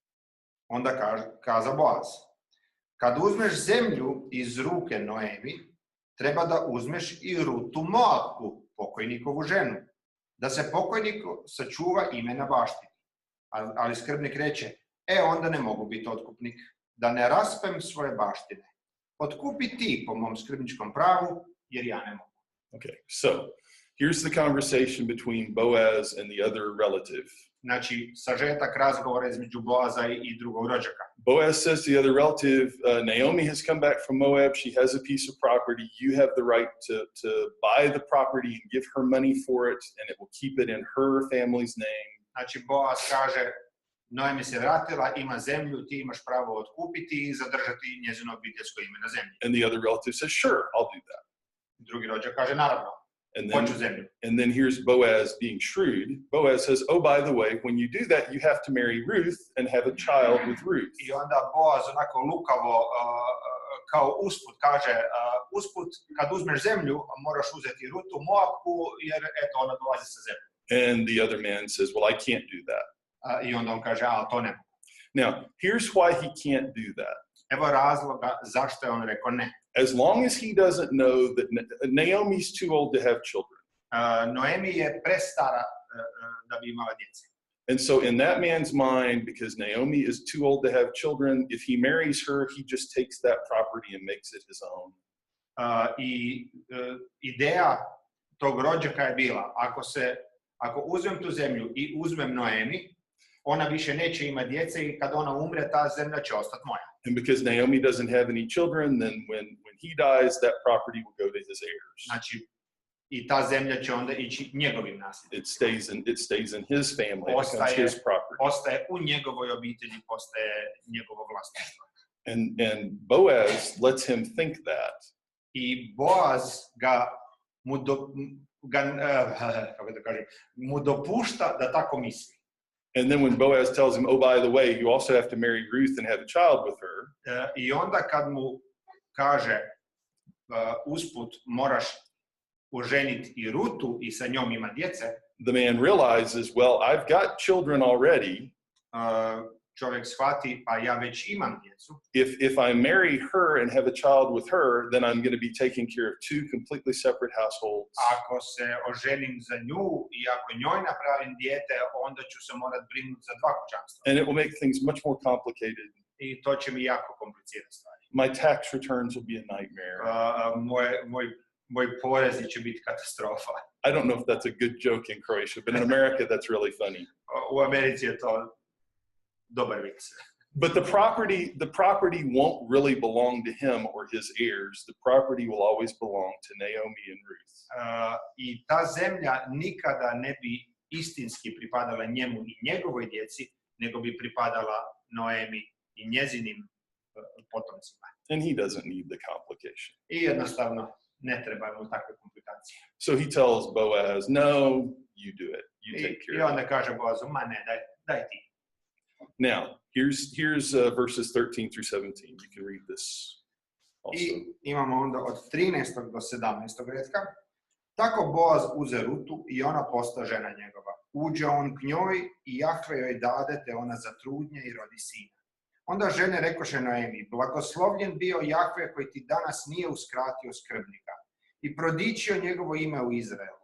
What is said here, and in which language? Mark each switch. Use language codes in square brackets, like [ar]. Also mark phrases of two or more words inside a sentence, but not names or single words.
[hr] Onda kaza Boaz, kad uzmeš zemlju iz ruke Noemi, treba da uzmeš I Rutu Moabku, pokojnikovu ženu, da se pokojniku sačuva ime na baštini. Ali skrbnik reče, onda ne mogu biti otkupnik, da ne raspem svoje baštine. Otkupi ti po mom skrbničkom pravu, jer ja ne mogu. [en] Okay, so here's the conversation between Boaz and the other relative. [hr] Znači, sažetak razgovora između Boaza I drugog rođaka. [en] Boaz says to the other relative, Naomi has come back from Moab. She has a piece of property. You have the right to buy the property and give her money for it, and it will keep it in her family's name. [hr] Znači, Boaz kaže, Noemi se vratila, ima zemlju, ti imaš pravo otkupiti I zadržati njezino obiteljsko ime na zemlji. [en] And the other relative says, sure, I'll do that. [hr] Drugi rođak kaže, naravno, hoću zemlju. [en] And then here's Boaz being shrewd. Boaz says, oh, by the way, when you do that, you have to marry Ruth and have a child with Ruth. [hr] I onda Boaz onako lukavo, kao usput kaže, usput, kad uzmeš zemlju, moraš uzeti Rutu Moabku, jer eto, ona dolazi sa zemlju. [en] And the other man says, well, I can't do that. [hr] I onda on kaže, to ne mogu. [en] Now, here's why he can't do that. [hr] Evo razloga zašto je on rekao ne. [en] As long as he doesn't know that Naomi's too old to have children. [hr] Noemi je prestara da bi imala djece. [en] And so in that man's mind, because Naomi is too old to have children, if he marries her, he just takes that property and makes it his own. [hr] Ideja tog rođaka je bila, ako uzmem tu zemlju I uzmem Noemi, ona više neće imati djece I kad ona umre, ta zemlja će ostati moja. [en] And because Naomi doesn't have any children, then when he dies, that property will go to his heirs. [hr] Znači, I ta zemlja će onda ići njegovim nasljednicima. [en] It stays in his family. It becomes his property. [hr] Ostaje u njegovoj obitelji, postaje njegovo vlasništvo. [en] And Boaz lets him think that. [hr] I Boaz mu dopušta da tako misli. [en] And then when Boaz tells him, oh, by the way, you also have to marry Ruth and have a child with her. [hr] I onda kad mu kaže, usput moraš oženiti I Rutu I sa njom ima djece. [en] The man realizes, well, I've got children already. [hr] Čovjek shvati, pa ja već imam djecu. [en] If I marry her and have a child with her, then I'm going to be taking care of two completely separate households. [hr] Ako se oženim za nju I ako njoj napravim dijete, onda ću se morat brinuti za dva kućanstva. [en] And it will make things much more complicated. [hr] I to će mi jako komplicirati stvari. [en] My tax returns will be a nightmare. [hr] Moj porezi će biti katastrofa. [en] I don't know if that's a good joke in Croatia, but in America that's really funny. [hr] U Americi je to dobar vic. [en] But the property won't really belong to him or his heirs. The property will always belong to Naomi and Ruth. [hr] I ta zemlja nikada ne bi istinski pripadala njemu I njegovoj djeci, nego bi pripadala Noemi I njezinim potomcima. [en] And he doesn't need the complication. [hr] I jednostavno ne treba mu takve komplikacije. [en] So he tells Boaz, no, you do it. You take care of it. [hr] I onda kaže Boazu, ma ne, daj ti. [en] Now, here's verses 13 through 17. You can read this also. [hr] I imamo onda od 13. do 17. redka. Tako Boaz uze Rutu I ona posta žena njegova. uđe on k njoj i Jahve joj dade, te ona zatrudnje i rodi sina. Onda žene rekoše Noemi, blagoslovljen bio Jahve koji ti danas nije uskratio skrbnika i prodičio njegovo ime u Izraelu.